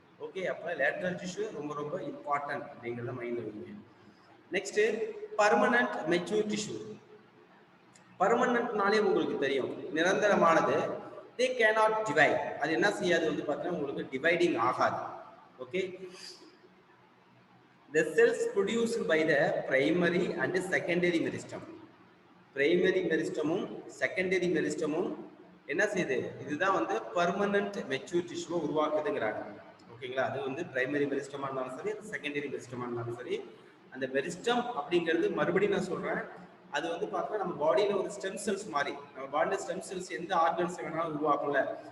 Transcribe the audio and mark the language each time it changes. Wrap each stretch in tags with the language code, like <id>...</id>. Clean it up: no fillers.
<ta>Okay, அப்போ lateral tissue ரொம்ப ரொம்ப இம்பார்ட்டன்ட் அப்படிங்கிறத மைண்டில் வைங்க. Next, permanent mature tissue. பர்மனன்ட்னாலே உங்களுக்கு தெரியும் நிரந்தரமானது.</ta> <en>they cannot divide.</en> <ta>அது என்ன செய்யாது வந்து பார்த்தீங்கன்னா உங்களுக்கு டிவைடிங் ஆகாது.</ta> <en>Okay, the cells produced by the primary and secondary meristem.</en> <ta>Primary மெரிஸ்டமும் secondary மெரிஸ்டமும் என்ன செய்யுது, இதுதான் வந்து பர்மனன்ட் மெச்சூர் டிஷ்யூவை உருவாக்குதுங்கிறாங்க. ஓகேங்களா? அது வந்து பிரைமரி மெரிஸ்டமாக இருந்தாலும் சரி, செகண்டரி மெரிஸ்டமாக இருந்தாலும் சரி, அந்த மெரிஸ்டம் அப்படிங்கிறது மறுபடியும் நான் சொல்கிறேன், அது வந்து பார்த்தீங்கன்னா நம்ம பாடியில் ஒரு ஸ்டெம் செல்ஸ் மாதிரி, நம்ம பாடியில் ஸ்டெம் செல்ஸ் எந்த ஆர்கன்ஸ் வேணாலும் உருவாக்கல.</ta>